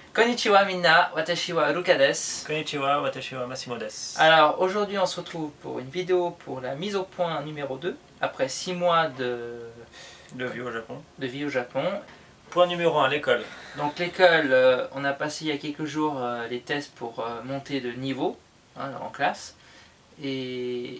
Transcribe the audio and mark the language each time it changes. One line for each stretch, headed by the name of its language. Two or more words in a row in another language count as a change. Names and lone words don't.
Japanese: こんにちは、みんな、私はルカです. こんにちは、私はマッシモです.
French: Alors aujourd'hui on se retrouve pour une vidéo pour la mise au point numéro 2 après 6 mois de vie au Japon. Point numéro 1, l'école. Donc l'école, on a passé il y a quelques jours les tests pour monter de niveau en classe et